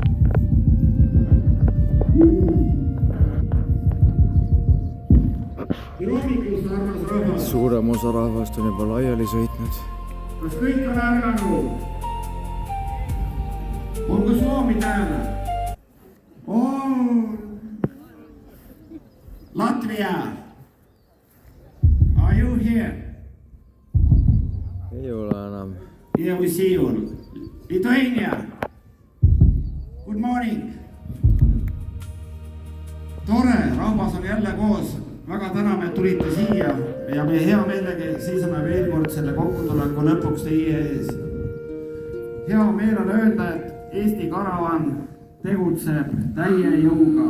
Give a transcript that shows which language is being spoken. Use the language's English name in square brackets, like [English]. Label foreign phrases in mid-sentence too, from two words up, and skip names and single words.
[Estonian] Suurem osa rahvast on juba laiali sõitnud. Kas kõik on ärganud? [Finnish] Onko Suomi täällä? [Estonian] On. Latvia. [English] Are you here? [Estonian] Ei ole enam. [English] Yeah, we see you. Lithuania. Good morning. [Estonian] Tore, rahvas on jälle koos. Väga täname, et tulite siia ja me hea meelega seisame veel kord selle kokkutuleku lõpuks teie ees. Hea meel on öelda, et Eesti Karavan tegutseb täie jõuga.